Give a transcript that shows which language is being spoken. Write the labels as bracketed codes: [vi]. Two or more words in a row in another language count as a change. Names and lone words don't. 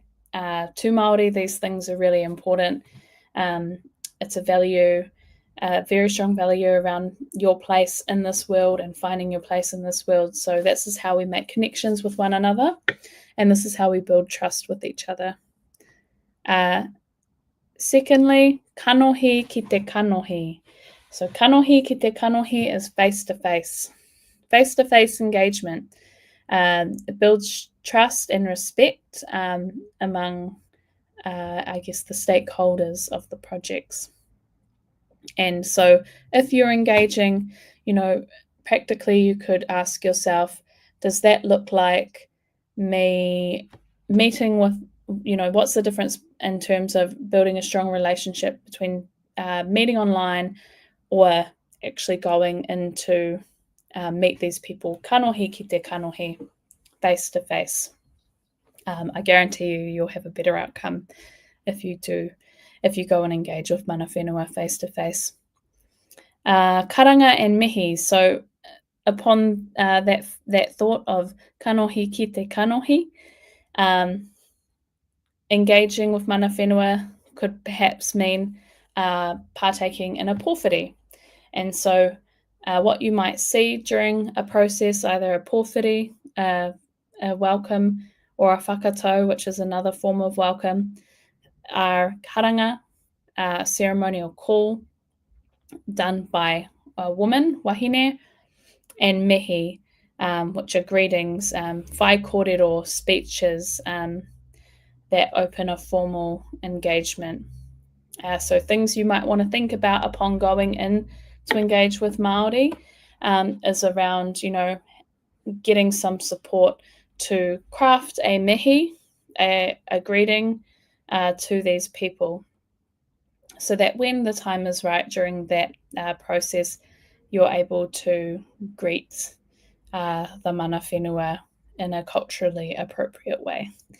[en] To Māori, these things are really important. It's a value a very strong value around your place in this world and finding your place in this world. So this is how we make connections with one another, and this is how we build trust with each other. Secondly, [mi] kanohi ki te kanohi. [en] So [mi] kanohi ki te kanohi [en] is face-to-face. Face-to-face engagement. It builds trust and respect among, I guess, the stakeholders of the projects. And so if you're engaging, practically you could ask yourself, does that look like me meeting with, what's the difference in terms of building a strong relationship between meeting online or actually going into meet these people, [mi] kanohi ki te kanohi, [en] face to face. I guarantee you'll have a better outcome if you go and engage with Mana Whenua face to face. Karanga and mihi. So upon that thought of [mi] kanohi ki te kanohi, [en] engaging with Mana Whenua could perhaps mean partaking in a pōwhiri. And so what you might see during a process, either a pōwhiri, a welcome, or a whakatau, which is another form of welcome, are karanga, a ceremonial call done by a woman, wahine, and mihi, which are greetings, [mi] whai kōrero [en] speeches that open a formal engagement. So things you might want to think about upon going in to engage with Māori is around, getting some support to craft a mihi, a greeting to these people, so that when the time is right during that process, you're able to greet the Mana Whenua in a culturally appropriate way.